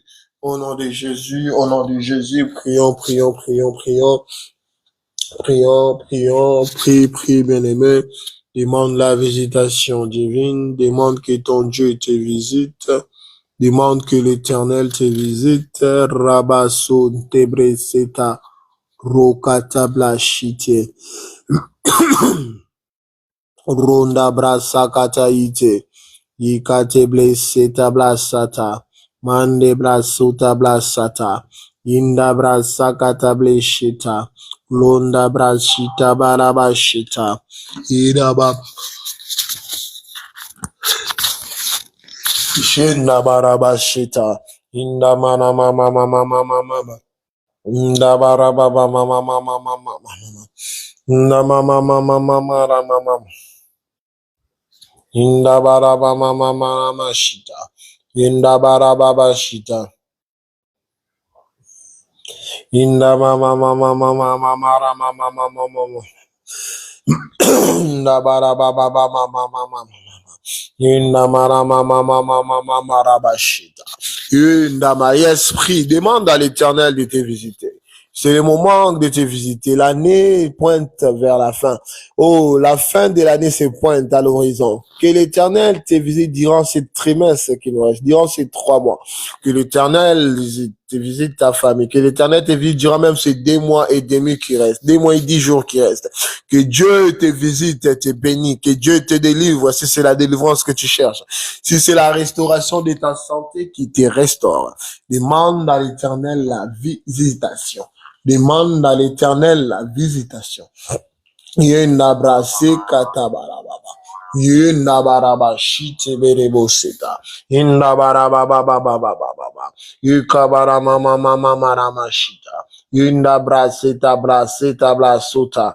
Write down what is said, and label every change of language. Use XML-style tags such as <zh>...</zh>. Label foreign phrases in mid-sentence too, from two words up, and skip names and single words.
<fr>Au nom de Jésus, au nom de Jésus, prions, prions, prions, prions. Prions, prions, prie, bien-aimé. Demande la visitation divine. Demande que ton Dieu te visite. Demande que l'Éternel te visite. Rabasso tebreseta rokatablachitie. Ronda brasa kataite. Yikate bleseta blasata. Mande brasuta blasata. Inda brasa katableshita. Londa brashita barabashita. Iraba. Shinda barabashita. Inda mana mama mama mama mama. Inda baraba mama mama mama mama. Inda mama mama mama mama. Inda baraba mama mama shita. Inda baraba bashita. Inda mama mama mama mama mama mama. Inda baraba mama mama mama. Inda mama mama mama mama marabashita. Inda ma esprit, demande à l'Éternel de te visiter. C'est le moment de te visiter. L'année pointe vers la fin. Oh, la fin de l'année se pointe à l'horizon. Que l'Éternel te visite durant ces trimestres qui nous restent, durant ces 3 mois. Que l'Éternel te visite ta famille. Que l'Éternel te visite durant même ces 2 mois et demi qui restent. 2 mois et 10 jours qui restent. Que Dieu te visite et te bénisse. Que Dieu te délivre si c'est la délivrance que tu cherches. Si c'est la restauration de ta santé qui te restaure. Demande à l'Éternel la visitation. Demande à l'Éternel la visitation. Yenda brase katabarababa. Yenda baraba shite berebo seta. Yenda baraba baba baba baba. Yukabara mama mama marama shita. Yenda braseta braseta blasota.</fr>